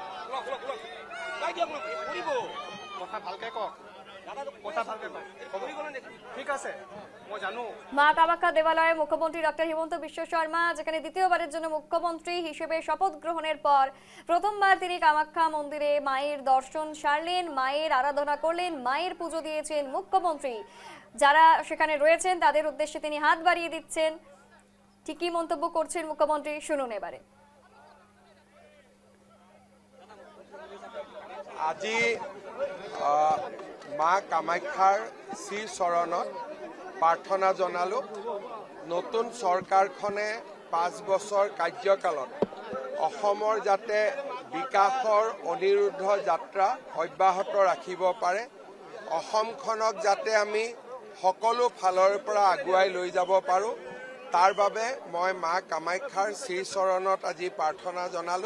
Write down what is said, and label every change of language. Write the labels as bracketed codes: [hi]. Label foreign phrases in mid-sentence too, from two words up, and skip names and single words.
[bn] মা কামাখ্যা দেবালয়ে মুখ্যমন্ত্রী ডক্টর হিমন্ত বিশ্ব শর্মা, যেখানে দ্বিতীয়বারের জন্য মুখ্যমন্ত্রী হিসেবে শপথ গ্রহণের পর প্রথমবার তিনি কামাখ্যা মন্দিরে মায়ের দর্শন সারলেন, মায়ের আরাধনা করলেন, মায়ের পুজো দিয়েছেন মুখ্যমন্ত্রী। যারা সেখানে রয়েছেন তাদের উদ্দেশ্যে তিনি হাত বাড়িয়ে দিচ্ছেন। ঠিকই মন্তব্য করছেন মুখ্যমন্ত্রী, শুনুন এবারে। [as] আজি মা কামাখ্যাৰ শ্ৰী চৰণত প্ৰাৰ্থনা জনালো। নতুন চৰকাৰখনে 5 বছৰ কাৰ্যকালত অসমৰ যাতে বিকাশৰ অনিৰুদ্ধ যাত্ৰা অব্যাহত ৰাখিব পাৰে, অসমখনক যাতে আমি সকলো ফালৰ পৰা আগুৱাই লৈ যাব পাৰোঁ, তাৰ বাবে মই মা কামাখ্যাৰ শ্ৰী চৰণত আজি প্ৰাৰ্থনা জনালো।